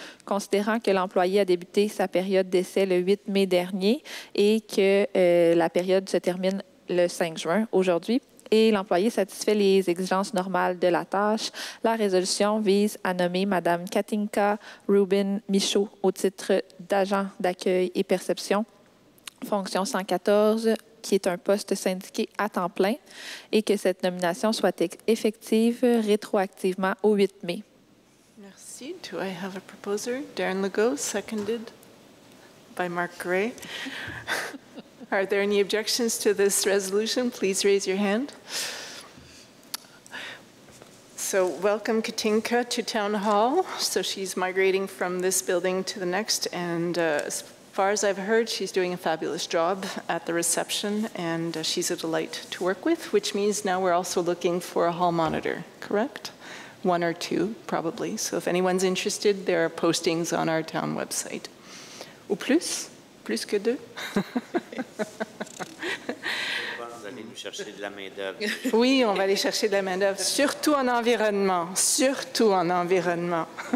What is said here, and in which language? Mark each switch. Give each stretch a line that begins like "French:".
French: considérant que l'employé a débuté sa période d'essai le 8 mai dernier et que la période se termine le 5 juin aujourd'hui, et l'employé satisfait les exigences normales de la tâche, la résolution vise à nommer Mme Katinka Rubin Michaud au titre d'agent d'accueil et perception, fonction 114, qui est un poste syndiqué à temps plein, et que cette nomination soit effective rétroactivement au 8 mai. Merci.
English: Do I have a proposer? Darren Legault, seconded by Mark Gray. Are there any objections to this resolution? Please raise your hand. So welcome Katinka to Town Hall. So she's migrating from this building to the next, and as far as I've heard, she's doing a fabulous job at the reception, and she's a delight to work with, which means now we're also looking for a hall monitor, correct? One or two, probably. So if anyone's interested, there are postings on our town website.
French: Ou plus? Plus que deux? Vous allez nous chercher de la main-d'œuvre. Oui, on va aller chercher de la main-d'œuvre, surtout en environnement. Surtout en environnement.